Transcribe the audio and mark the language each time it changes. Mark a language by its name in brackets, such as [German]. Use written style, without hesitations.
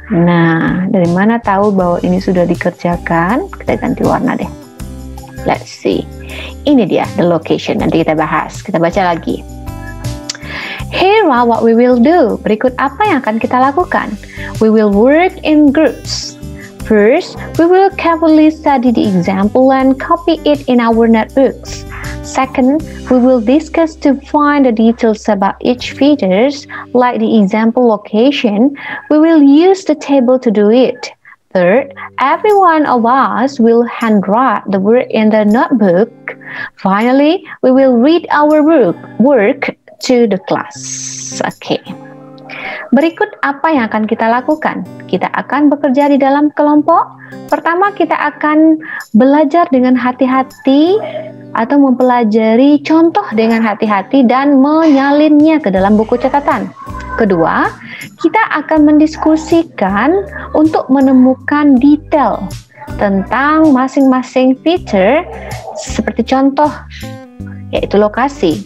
[Indonesian] Nah, dari mana tahu bahwa ini sudah dikerjakan? Kita ganti warna deh. [English] Let's see. [Indonesian] Ini dia, the location. Nanti kita bahas. Kita baca lagi. [English] Here are what we will do. [Indonesian] Berikut apa yang akan kita lakukan. [English] We will work in groups. First, we will carefully study the example and copy it in our notebooks. Second, we will discuss to find the details about each features, like the example location. We will use the table to do it. Third, every one of us will handwrite the word in the notebook. Finally, we will read our work to the class. Oke. [Indonesian] Berikut apa yang akan kita lakukan. Kita akan bekerja di dalam kelompok. Pertama, kita akan belajar dengan hati-hati atau mempelajari contoh dengan hati-hati dan menyalinnya ke dalam buku catatan. Kedua, kita akan mendiskusikan untuk menemukan detail tentang masing-masing feature seperti contoh, yaitu lokasi.